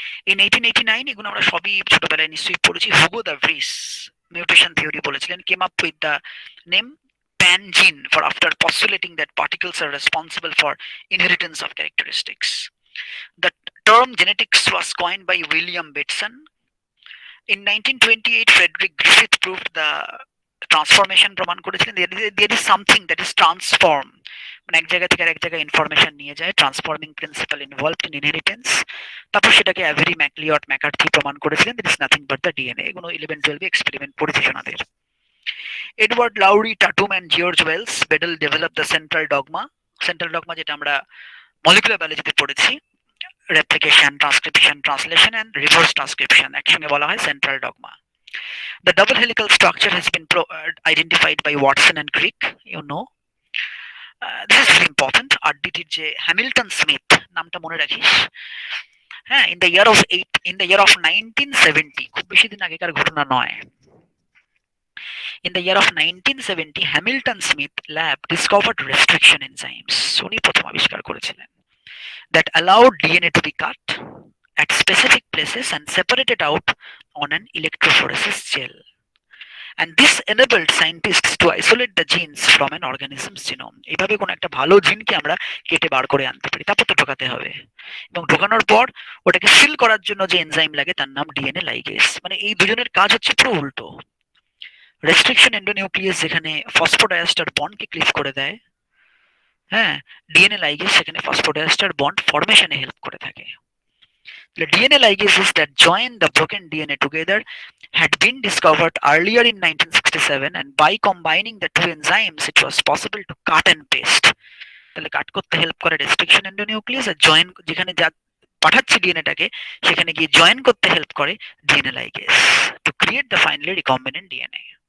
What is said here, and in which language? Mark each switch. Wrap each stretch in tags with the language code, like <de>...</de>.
<en>In 1889,</en> <bn>এগুলো আমরা সবই ছোটবেলায় নিশ্চয়ই পড়েছি, Hugo the Vries mutation theory বলেছিলেন,</bn> <en>came up with the name pan-gene for after postulating that particles are responsible for inheritance of characteristics. The term genetics was coined by William Bateson. In 1928, Frederick Griffith proved the transformation</en> <bn>প্রমাণ করেছিলেন।</bn> <en>There is something that is transform,</en> <bn>মানে এক জায়গা থেকে আরেক জায়গায় information নিয়ে যায়,</bn> <en>Transforming principle involved in inheritance.</en> <bn>তারপর সেটাকে অ্যাভেরি ম্যাকলিওট ম্যাকার্থি প্রমাণ করেছিলেন,</bn> <en>That is nothing but the DNA.</en> <bn>এগুলো 11-12 এক্সপেরিমেন্ট পড়েছি শোনাদের। Edward লাউরি, টাটুম and জিওর্জ Wales বেডেল</bn> <en>Develop the central dogma.</en> <bn>Central dogma যেটা আমরা মলিকুলার বায়োলজিতে পড়েছি, replication, transcription, translation and reverse transcription একসঙ্গে বলা হয় central dogma.</bn> <en>The double helical structure has been identified by Watson and Crick, you know. This is very important.</en> <bn>RDT যে Hamilton Smith নামটা মনে রাখিস, হ্যাঁ,</bn> <en>in the year of 1970,</en> <bn>খুব বেশি দিন আগেকার ঘটনা নয়।</bn> <en>In the year of 1970, Hamilton Smith lab discovered restriction enzymes,</en> <bn>উনি প্রথম আবিষ্কার করেছিলেন,</bn> <en>that allowed DNA to be cut at specific places and separated out on an electrophoresis gel. And this enabled scientists to isolate the genes from an organism's genome.</en> <bn>এইভাবে কোনো একটা ভালো জিনকে আমরা কেটে বার করে আনতে পারি, তারপর তো ঢোকাতে হবে, এবং ঢোকানোর পর ওটাকে সিল করার জন্য যে এনজাইম লাগে তার নাম ডিএনএ লাইগেজ। মানে এই দুজনের কাজ হচ্ছে পুরো উল্টো। রেস্ট্রিকশন এন্ডোনিউক্লিয়াস যেখানে ফসফোডাইএস্টার বন্ডকে ক্লিভ করে দেয়, হ্যাঁ, ডিএনএ লাইগেজ সেখানে ফসফোডাইএস্টার বন্ড ফরমেশনে হেল্প করে থাকে।</bn> <en>The DNA ligases that join the broken DNA together had been discovered earlier in 1967, and by combining the two enzymes, it was possible to cut and paste.</en> <bn>তাহলে কাট করতে help করে restriction endonuclease, আর join যেখানে যা পাঠাচ্ছি ডিএনএটাকে, সেখানে গিয়ে join করতে help করে DNA ligase</bn> <en>To create the finally recombinant DNA.</en>